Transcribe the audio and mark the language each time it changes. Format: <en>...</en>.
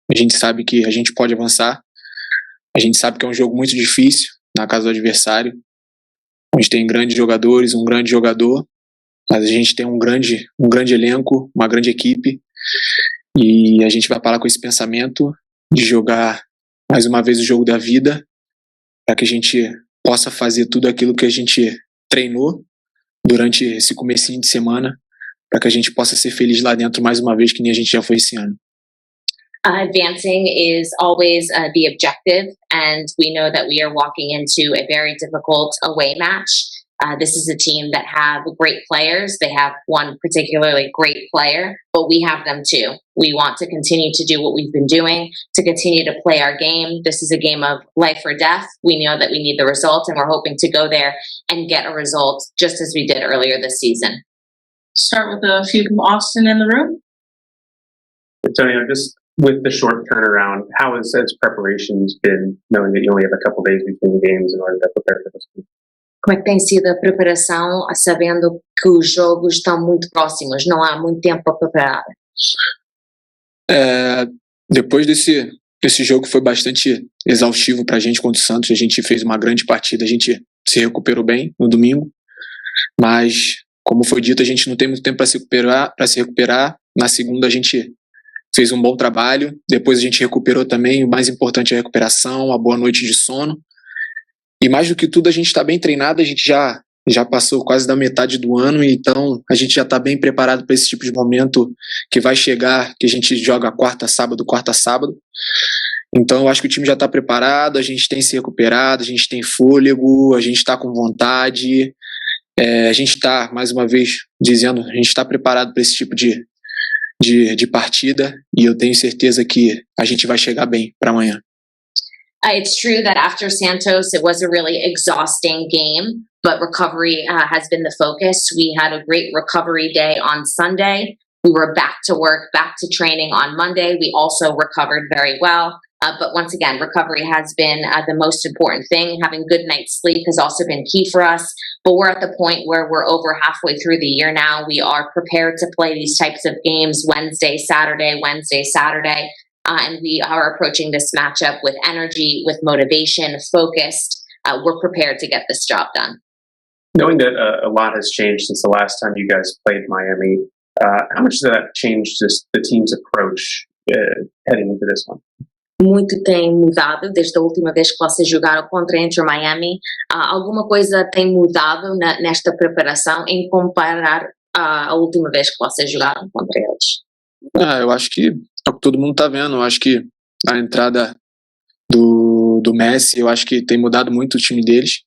<pt>A gente sabe que a gente pode avançar, a gente sabe que é um jogo muito difícil na casa do adversário, onde tem grandes jogadores, um grande jogador, mas a gente tem um grande elenco, uma grande equipe, e a gente vai parar com esse pensamento de jogar mais uma vez o jogo da vida, para que a gente possa fazer tudo aquilo que a gente treinou durante esse comecinho de semana, para que a gente possa ser feliz lá dentro mais uma vez, que nem a gente já foi esse ano.</pt> <en>Advancing is always the objective, and we know that we are walking into a very difficult away match. This is a team that have great players. They have one particularly great player, but we have them too. We want to continue to do what we've been doing, to continue to play our game. This is a game of life or death. We know that we need the result, and we're hoping to go there and get a result just as we did earlier this season. Start with a few from Austin in the room. Antonio, just with the short turnaround, how has preparations been, knowing that you only have a couple days between games in order to prepare for this game?</en> <pt>Como é que tem sido a preparação, sabendo que os jogos estão muito próximos, não há muito tempo para preparar? Depois desse jogo foi bastante exaustivo para a gente contra o Santos. A gente fez uma grande partida, a gente se recuperou bem no domingo, mas como foi dito, a gente não tem muito tempo para se recuperar. Na segunda a gente fez um bom trabalho, depois a gente recuperou também. O mais importante é a recuperação, a boa noite de sono. E mais do que tudo, a gente está bem treinado, a gente já passou quase da metade do ano, então a gente já está bem preparado para esse tipo de momento que vai chegar, que a gente joga quarta, sábado. Então eu acho que o time já está preparado, a gente tem se recuperado, a gente tem fôlego, a gente está com vontade, a gente está, mais uma vez dizendo, a gente está preparado para esse tipo de partida, e eu tenho certeza que a gente vai chegar bem para amanhã.</pt> <en>It's true that after Santos, it was a really exhausting game, but recovery has been the focus. We had a great recovery day on Sunday. We were back to work, back to training on Monday. We also recovered very well. But once again, recovery has been the most important thing. Having good night's sleep has also been key for us. But we're at the point where we're over halfway through the year now. We are prepared to play these types of games Wednesday, Saturday. And we are approaching this matchup with energy, with motivation, focused. We're prepared to get this job done. Knowing that a lot has changed since the last time you guys played Miami, how much does that change the team's approach heading into this one?</en> <pt>Muito tem mudado desde a última vez que vocês jogaram contra Inter Miami. Alguma coisa tem mudado nesta preparação em comparar a última vez que vocês jogaram contra eles? Eu acho que é o que todo mundo está vendo. Eu acho que a entrada do Messi, eu acho que tem mudado muito o time deles.</pt>